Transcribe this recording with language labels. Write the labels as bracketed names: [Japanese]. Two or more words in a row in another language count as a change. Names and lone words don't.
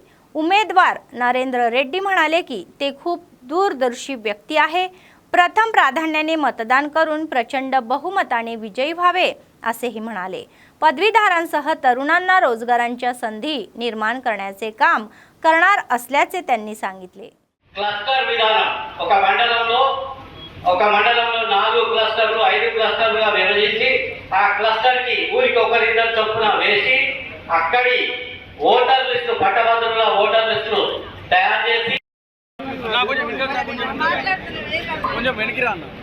[Marathi] उमेदवार नरेंद्र रेड्डी म्हणाले की ते खूप दूरदर्शी व्यक्ती आहे, प्रथम प्राधान्याने मतदान करून प्रचंड बहुमताने विजयी व्हावे असेही म्हणाले। पदवीधरांसह तरुणांना रोजगारांच्या संधी निर्माण करण्याचे काम करणार असल्याचे त्यांनी सांगितले। [Telugu] క్లస్టర్ విధానం ఒక మండలంలో 4 క్లస్టర్లు 5 క్లస్టర్లుగా విభజించి ఆ క్లస్టర్ కి ఊరికి ఒకరిద్దరు చొప్పున వేసి అక్కడి [English] voter list [Telugu] పట్టభద్రుల [English] voter list [Telugu] తయారు చేసి కొంచెం వెనక్కి రా